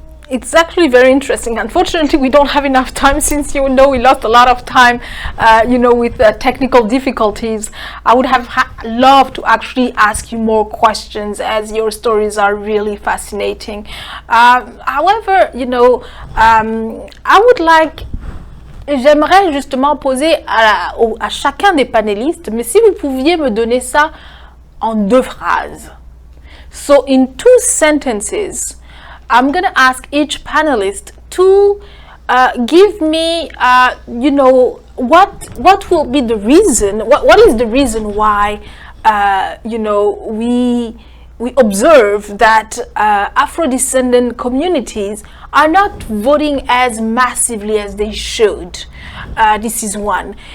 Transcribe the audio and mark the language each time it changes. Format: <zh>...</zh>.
<en>It's actually very interesting. Unfortunately, we don't have enough time since, you know, we lost a lot of time, you know, with technical difficulties. I would have loved to actually ask you more questions as your stories are really fascinating. However, you know, I would like...</en> <fr>J'aimerais justement poser à chacun des panélistes, mais si vous pouviez me donner ça en 2 phrases.</fr> <en>So in 2 sentences, I'm going to ask each panelist to give me, you know, what will be the reason, what is the reason why, you know, we observe that Afro-descendant communities are not voting as massively as they should. This is 1.</en>